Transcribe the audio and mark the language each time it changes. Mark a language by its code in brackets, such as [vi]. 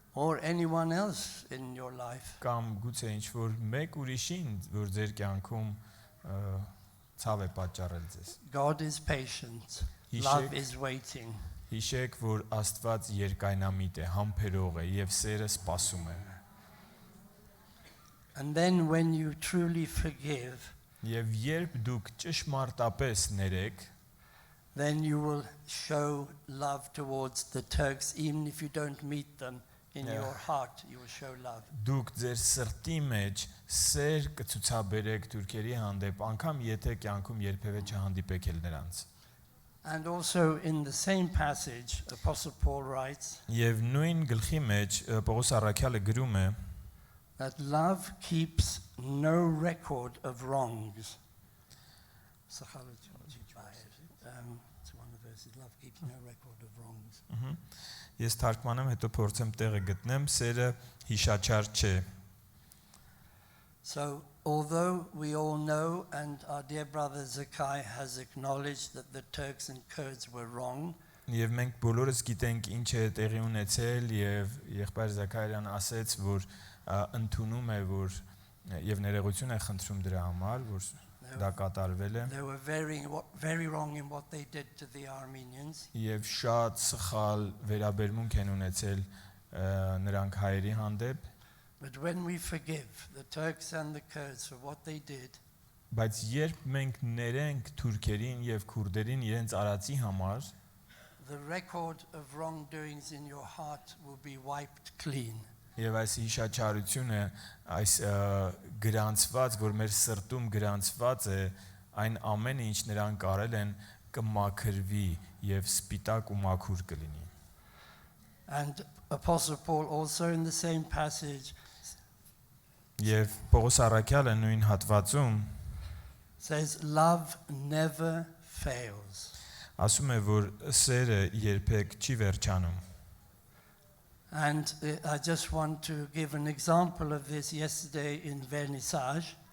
[en] or anyone else in your life, [hy] կամ գուցե ինչ-որ մեկ ուրիշին, որ ձեր կյանքում ցավ է պատճառել ձեզ։ [en] God is patient. Love is waiting. [hy] Հիշեք, որ Աստված երկայնամիտ է, համբերող է եւ սերը սպասում է։ [en] And then when you truly forgive, [hy] Եվ երբ դուք ճշմարտապես ներեք, [en] then you will show love towards the Turks, even if you don't meet them in your heart, you will show love. [hy] դուք ձեր սրտի մեջ սեր կցուցաբերեք թուրքերի հանդեպ, անգամ եթե կյանքում երբևէ չհանդիպեք էլ նրանց։ [en] And also in the same passage, Apostle Paul writes [hy] Եվ նույն գլխի մեջ Պողոս առաքյալը գրում է, [en] that love keeps no record of wrongs. It's one of the verses, love keeps no record of wrongs. [hy] Ես թարգմանեմ, հետո փորձեմ տեղը գտնեմ, սերը հիշաչար չէ։ [en] So although we all know, and our dear brother Zakai has acknowledged that the Turks and Kurds were wrong, [hy] Եվ մենք բոլորս գիտենք ինչ է տեղի ունեցել եւ եղբայր Զաքարիան ասեց, որ ընդունում է, որ եւ ներողություն է խնդրում դրա համար, որ դա կատարվել է։ [en] they were very wrong in what they did to the Armenians. [hy] Եվ շատ սխալ վերաբերմունք են ունեցել նրանք հայերի հանդեպ, [en] But when we forgive the Turks and the Kurds for what they did, [hy] բայց երբ մենք ներենք թուրքերին եւ քուրդերին իրենց արածի համար, [en] the record of wrongdoings in your heart will be wiped clean. [hy] Եվ այս հիշաչարությունը, այս գրանցված, որ մեր սրտում գրանցված է, այն ամենը ինչ նրանք արել են կմաքրվի եւ սպիտակ ու մաքուր կլինի։ [en] And Apostle Paul also in the same passage [hy] Եվ Պողոս առաքյալը նույն հատվածում [en] says love never fails. [hy] ասում է, որ սերը երբեք չի վերջանում։ [en] And I just want to give an example of this yesterday in Vernissage.